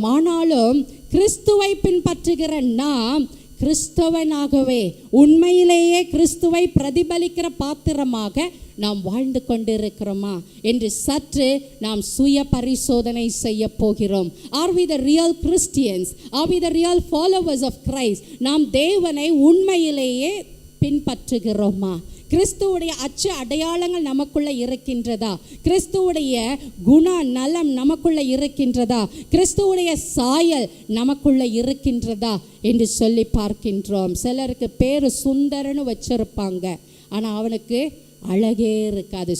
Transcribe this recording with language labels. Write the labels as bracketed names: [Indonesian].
[Tamil] ஆனாலும் கிறிஸ்துவை பின்பற்றுகிற நாம் கிறிஸ்தவனாகவே, உண்மையிலேயே கிறிஸ்துவை பிரதிபலிக்கிற பாத்திரமாக நாம் வாழ்ந்து கொண்டிருக்கிறோமா என்று சற்று நாம் சுய பரிசோதனை செய்ய போகிறோம். [English] Are we the real Christians? Are we the real followers of Christ? [Tamil] நாம் தேவனை உண்மையிலேயே பின்பற்றுகிறோமா? கிறிஸ்துவுடைய அச்சு அடையாளங்கள் நமக்குள்ள இருக்கின்றதா? கிறிஸ்துவுடைய குண நலம் நமக்குள்ள இருக்கின்றதா? கிறிஸ்துவுடைய சாயல் நமக்குள்ள இருக்கின்றதா என்று சொல்லி பார்க்கின்றோம். சிலருக்கு பேர் சுந்தர்னு வச்சிருப்பாங்க, ஆனால் அவனுக்கு அழகே இருக்காது.